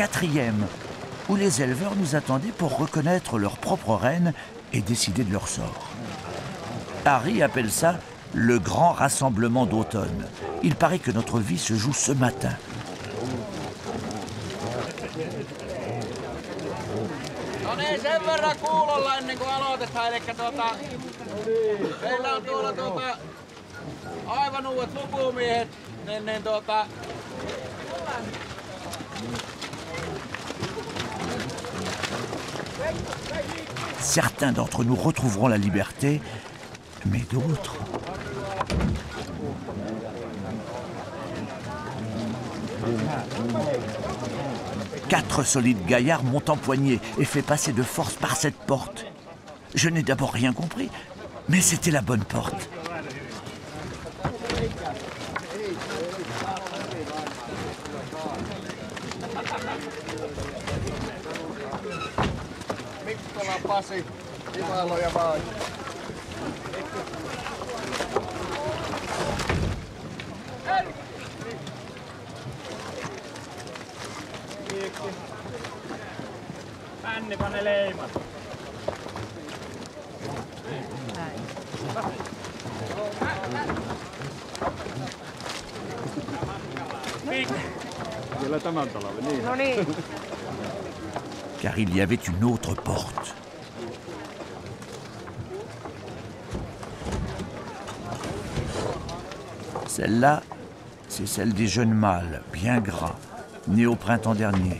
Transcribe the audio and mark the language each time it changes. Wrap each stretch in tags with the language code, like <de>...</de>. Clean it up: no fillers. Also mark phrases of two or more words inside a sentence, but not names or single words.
<fr>quatrième, où les éleveurs nous attendaient pour reconnaître leur propre reine et décider de leur sort. Harry appelle ça le grand rassemblement d'automne. Il paraît que notre vie se joue ce matin.</fr> <fi>No niin, sen verran kuulolla ennen kuin aloitetaan. Eli meillä on tuolla aivan uudet lukumiehet.</fi> <fr>Certains d'entre nous retrouveront la liberté, mais d'autres... Quatre solides gaillards m'ont empoigné et fait passer de force par cette porte. Je n'ai d'abord rien compris, mais c'était la bonne porte.</fr> <fi>Mikkola, Pasi, Ivalo ja Vai. Anni pane leimat. Vielä tämän talven, niin. No niin.</fi> <fr>Car il y avait une autre porte. Celle-là, c'est celle des jeunes mâles, bien gras, nés au printemps dernier.</fr>